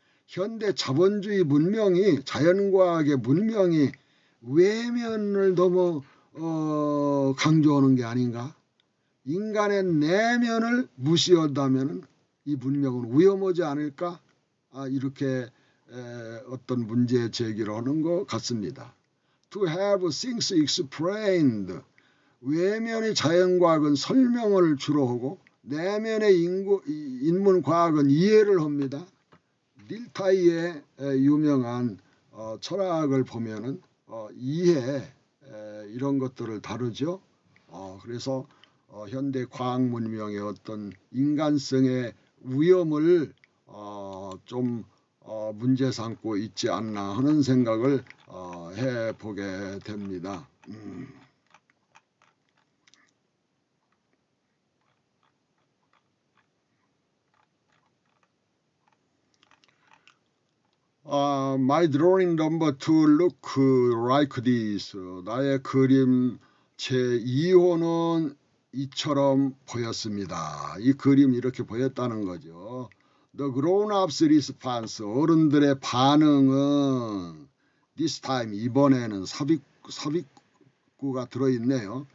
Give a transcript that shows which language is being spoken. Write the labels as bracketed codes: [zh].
[ko] 현대 자본주의 문명이 자연과학의 문명이 외면을 너무 강조하는 게 아닌가? 인간의 내면을 무시한다면 이 문명은 위험하지 않을까? 이렇게 어떤 문제 제기를 하는 것 같습니다. [en] To have things explained. [ko] 외면의 자연과학은 설명을 주로 하고 내면의 인문과학은 이해를 합니다. 닐타이의 유명한 철학을 보면은 이해 이런 것들을 다루죠. 그래서 현대 과학 문명의 어떤 인간성의 위험을 좀 문제 삼고 있지 않나 하는 생각을 해보게 됩니다. [en] My drawing number 2 look like this. [ko] 나의 그림 제2호는 이처럼 보였습니다. 이 그림이 이렇게 보였다는 거죠. [en] The grown-ups response. [ko] 어른들의 반응은 [en] this time. [ko] 이번에는 삽입구가 들어있네요.